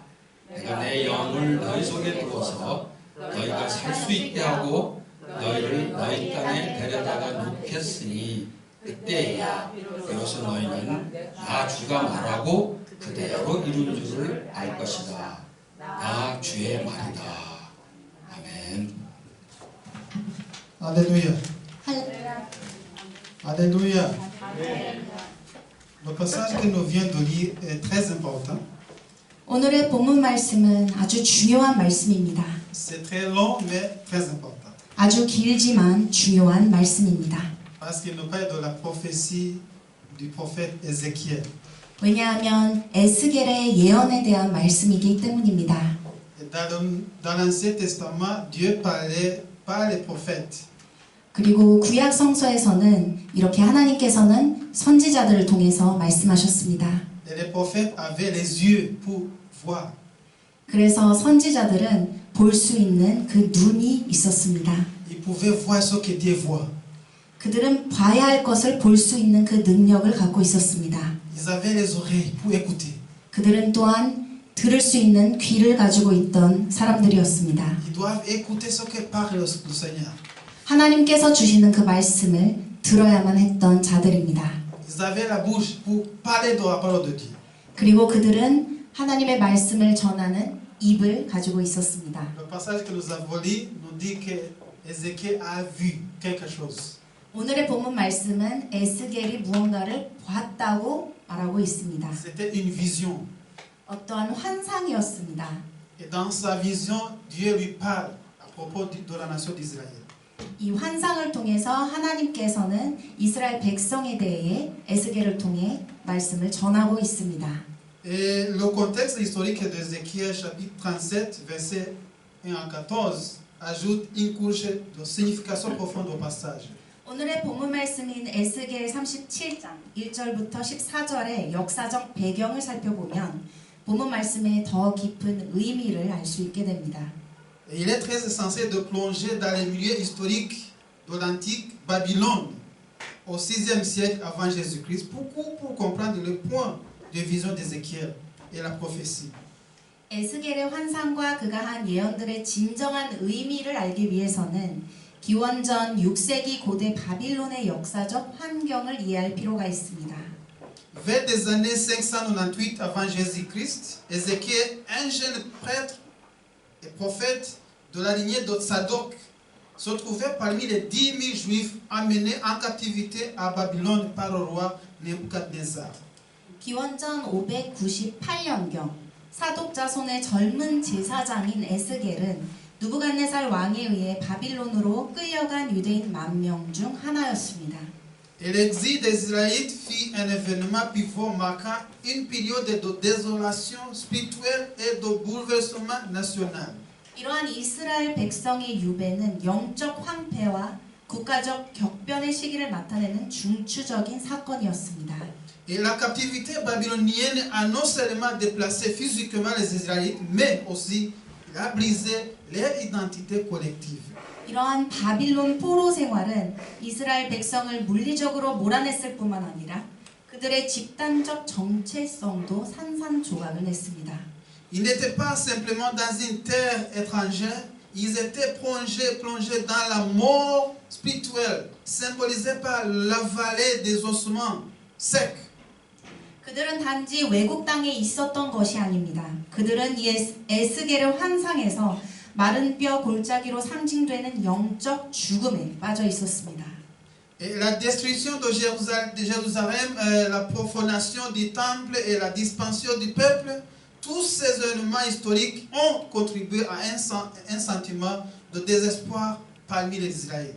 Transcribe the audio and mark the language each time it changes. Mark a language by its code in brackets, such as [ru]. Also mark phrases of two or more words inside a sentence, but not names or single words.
[ko] 내가 내 영을 너희 속에 두어서 너희가 살 수 있게 하고 너희를 너희 땅에 데려다가 놓겠으니 그때야 비로소 너희는 나 주가 말하고 그대로 이룬 줄을 알 것이다. 나 주의 말이다. 아멘. [fr] Alléluia. Alléluia. Le passage que nous venons de lire est très important. [ko] 오늘의 본문 말씀은 아주 중요한 말씀입니다. [fr] C'est très long mais très important. [ko] 아주 길지만 중요한 말씀입니다. [fr] Parce qu'il nous parle de la prophétie du prophète Ézéchiel. [ko] 왜냐하면 에스겔의 예언에 대한 말씀이기 때문입니다. [fr] Et dans l'Ancien Testament, Dieu parlait par les prophètes. [ko] 그리고 구약 성서에서는 이렇게 하나님께서는 선지자들을 통해서 말씀하셨습니다. [fr] Et les prophètes avaient les yeux pour voir. [ko] 그래서 선지자들은 볼 수 있는 그 눈이 있었습니다. [fr] Ils pouvaient voir ce que Dieu voit. [ko] 그들은 봐야 할 것을 볼 수 있는 그 능력을 갖고 있었습니다. [fr] Ils avaient les oreilles pour écouter. [ko] 그들은 또한 들을 수 있는 귀를 가지고 있던 사람들이었습니다. [fr] Ils doivent écouter ce que parle le Seigneur. [ko] 하나님께서 주시는 그 말씀을 들어야만 했던 자들입니다. [fr] Ils avaient la bouche pour parler de la parole de Dieu. [ko] 그리고 그들은 하나님의 말씀을 전하는 입을 가지고 있었습니다. [fr] Le passage que nous avons lu nous dit que Ézéchiel a vu quelque chose. [ko] 오늘의 본문 말씀은 에스겔이 무언가를 보았다고 말하고 있습니다. [fr] C'était une vision. [ko] 어떠한 환상이었습니다. [fr] Et dans sa vision, Dieu lui parle à propos de la nation d'Israël. [ko] 이 환상을 통해서 하나님께서는 이스라엘 백성에 대해 에스겔을 통해 말씀을 전하고 있습니다. [fr] Et le contexte historique d'Ézéchiel chapitre 37, versets 1 à 14, ajoute une couche de signification profonde au passage. [ko] 오늘의 본문 말씀인 에스겔 37장 1절부터 14절의 역사적 배경을 살펴보면 본문 말씀의 더 깊은 의미를 알 수 있게 됩니다. [fr] Et il est très essentiel de plonger dans les milieux historiques de l'antique Babylone au 6e siècle avant Jésus-Christ pour comprendre le point de vision d'Ézéchiel et la prophétie. [ko] 에스겔의 환상과 그가 한 예언들의 진정한 의미를 알기 위해서는 기원전 6세기 고대 바빌론의 역사적 환경을 이해할 필요가 있습니다. [fr] Vers des années 598 avant Jésus-Christ, Ézéchiel, un jeune prêtre et prophète de la lignée de Tsadok, se trouvait parmi les 10 000 juifs amenés en captivité à Babylone par le roi Nebuchadnezzar. [ko] 기원전 598년경 사독 자손의 젊은 제사장인 에스겔은 누부갓네살 왕에 의해 바빌론으로 끌려간 유대인 10,000명 중 하나였습니다. [fr] Et l'exil des Israélites fut un événement pivot marquant une période de désolation spirituelle et de bouleversement national. [ko] 이러한 이스라엘 백성의 유배는 영적 황폐와 국가적 격변의 시기를 나타내는 중추적인 사건이었습니다. [fr] Et la captivité babylonienne a non seulement déplacé physiquement les Israélites, mais aussi a brisé leur identité collective. [ko] 이러한 바빌론 포로 생활은 이스라엘 백성을 물리적으로 몰아냈을 뿐만 아니라 그들의 집단적 정체성도 산산조각을 냈습니다. [fr] Ils n'étaient pas simplement dans une terre étrangère, ils étaient plongés dans la mort spirituelle, symbolisée par la vallée des ossements secs. [ko] 그들은 단지 외국 땅에 있었던 것이 아닙니다. 그들은 에스겔의 환상에서 마른 뼈 골짜기로 상징되는 영적 죽음에 빠져 있었습니다. [fr] Et la destruction de Jérusalem, la profanation du temple et la dispersion du peuple, tous ces événements historiques ont contribué à un sentiment de désespoir parmi les Israélites.